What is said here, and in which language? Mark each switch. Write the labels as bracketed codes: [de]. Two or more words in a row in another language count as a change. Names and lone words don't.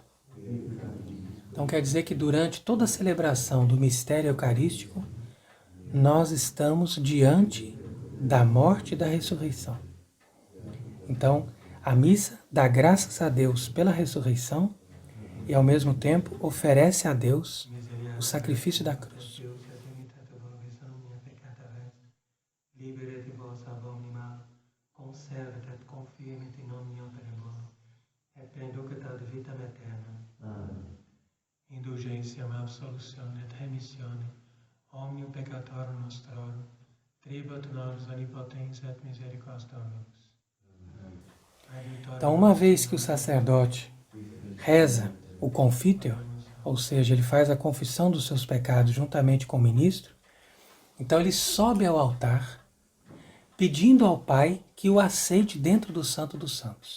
[pt] Então quer dizer que durante toda a celebração do mistério eucarístico, nós estamos diante da morte e da ressurreição. Então, a missa dá graças a Deus pela ressurreição e, ao mesmo tempo, oferece a Deus o sacrifício da cruz. [la] Indulgentiam absolutione et remissione omnium peccatorum nostrorum, tribuat nobis onipotens et misericordias Dominus. [pt] Então, uma vez que o sacerdote reza o confiteor, ou seja, ele faz a confissão dos seus pecados juntamente com o ministro, então ele sobe ao altar pedindo ao Pai que o aceite dentro do Santo dos Santos.